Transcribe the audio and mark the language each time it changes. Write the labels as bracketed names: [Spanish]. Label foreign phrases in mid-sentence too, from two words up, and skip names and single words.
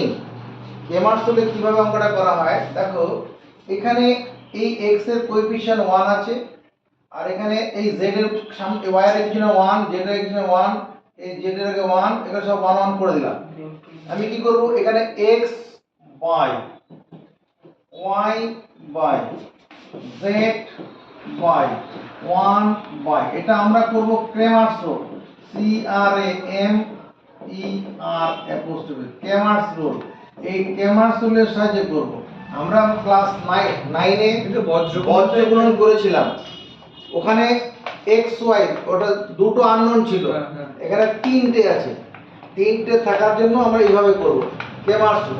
[Bangla] ক্রেমার্স রুলে কিভাবে অঙ্কটা করা হয় দেখো, এখানে এই x এর কোএফিসিয়েন্ট 1 আছে, আর এখানে এই z এর সামনে y এর এখানে 1, z এর এখানে 1, এই z এর আগে 1, এগুলো সব 1 1 করে দিলাম। আমি কি করব? এখানে x y y y z y 1 y, এটা আমরা করব ক্রেমার্স রুল, C R A M E R অ্যাপোস্ট্রফি, ক্রেমার্স রুল। এই ক্রেমার্স রুলের সাহায্যে করব। আমরা ক্লাস 9 এ বজ্রগুণন করেছিলাম, ওখানে x y ওটা দুটো আননোন ছিল, এখানে তিনটে আছে, তিনটে থাকার জন্য আমরা এইভাবে করব ক্রেমার্স রুল।